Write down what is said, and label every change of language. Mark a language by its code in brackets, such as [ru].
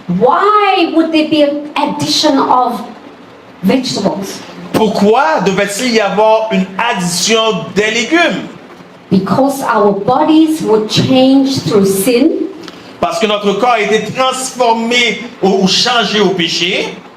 [en] Why would there be an addition of vegetables? [fr] Pourquoi devait-il y avoir une addition des légumes? [en] Because our bodies would change through sin, [fr] Parce que notre corps a été transformé ou changé au péché.